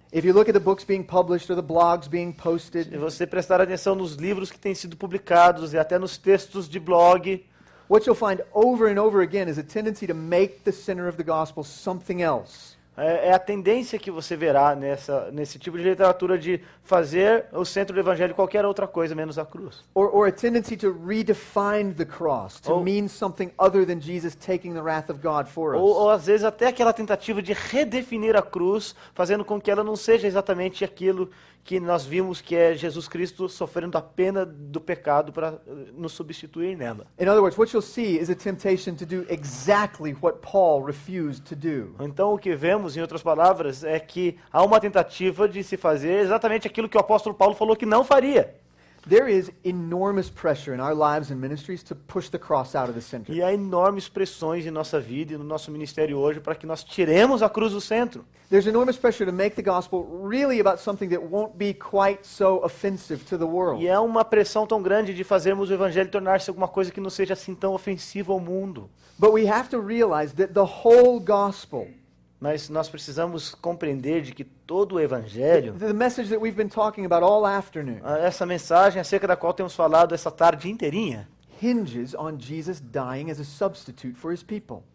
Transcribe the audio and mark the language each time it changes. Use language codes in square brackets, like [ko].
[en] If you look at the books being published or the blogs being [pt] Se [en] posted, [pt] você prestar atenção nos livros que têm sido publicados e até nos textos de blog, [en] what you'll find over and over again is a tendency to make the center of the gospel something else. [pt] é a tendência que você verá nesse tipo de literatura de fazer o centro do evangelho qualquer outra coisa menos a cruz. [en] Or a tendency to redefine the cross, to mean something other than Jesus taking the wrath of God for [pt] Ou [en] us. [pt] às vezes até aquela tentativa de redefinir a cruz, fazendo com que ela não seja exatamente aquilo que nós vimos que é Jesus Cristo sofrendo a pena do pecado para nos substituir nela. [en] In other words, what you'll see is a temptation to do exactly what Paul refused to do. [pt] Então o que vemos, em outras palavras, é que há uma tentativa de se fazer exatamente aquilo que o apóstolo Paulo falou que não faria. [en] There is enormous pressure in our lives and ministries to push the cross out of the center. [pt] E há enormes pressões em nossa vida e no nosso ministério hoje para que nós tiremos a cruz do centro. [en] There's enormous pressure to make the gospel really about something that won't be quite so offensive to the world. [pt] E é uma pressão tão grande de fazermos o evangelho tornar-se alguma coisa que não seja assim tão ofensiva ao mundo. [en] But we have to realize that the whole gospel, [pt] Mas nós precisamos compreender de que todo o evangelho, [en] the message that we've been talking about all afternoon, [pt] essa mensagem acerca da qual temos falado essa tarde inteirinha, [en] hinges on Jesus dying as a substitute for his people.